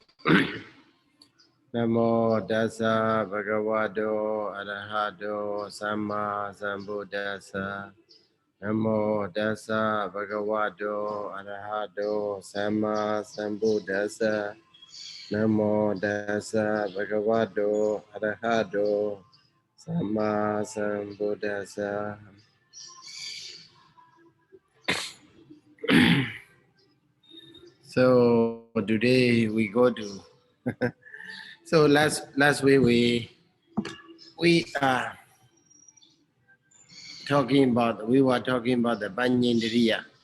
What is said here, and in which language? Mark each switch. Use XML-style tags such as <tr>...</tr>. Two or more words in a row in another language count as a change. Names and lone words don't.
<pi>Namo Dasa Bhagavato Arahato Samma Sambuddhassa. Namo Dasa Bhagavato Arahato Samma Sambuddhassa. Namo Dasa Bhagavato Arahato Samma Sambuddhassa.</pi> <en>So today we go to so last week we are we were talking about the Banyindriya.</en>